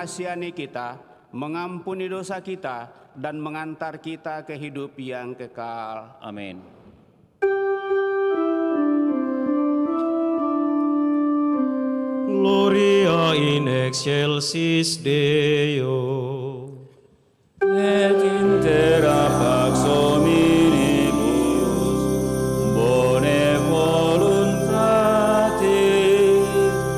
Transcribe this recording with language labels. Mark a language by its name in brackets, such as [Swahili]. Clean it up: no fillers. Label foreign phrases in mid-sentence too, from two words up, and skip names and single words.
[Indonesian] mengasihani kita, mengampuni dosa kita, dan mengantar kita ke hidup yang kekal. Amin. [Latin] Gloria in excelsis Deo. Et intera pax hominibus bone voluntatis